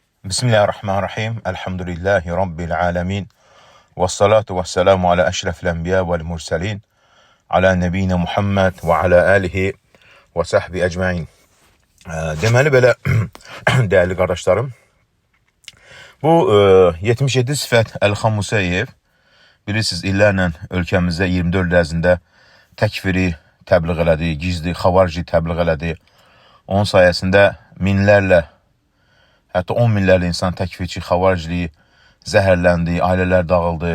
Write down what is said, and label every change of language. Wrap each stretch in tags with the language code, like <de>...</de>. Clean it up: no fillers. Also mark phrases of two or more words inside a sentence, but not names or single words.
<ar>بسم الله الرحمن الرحيم الحمد لله رب العالمين والصلاة والسلام على أشرف الأنبياء والمرسلين. على نبينا محمد وعلى آله وصحبه أجمعين.</ar> <az>Deməli belə, değerli qardaşlarım, bu 77 sifət Əlxan Musayev, bilirsiniz, illərlə ölkəmizdə 24 il ərzində təkfiri təbliğ elədi, gizli, xavarci təbliğ elədi. Onun sayəsində minlərlə, hətta 10 minlərlə insan təkfirçi, xavariciliyi zəhərləndi, ailələr dağıldı.</az>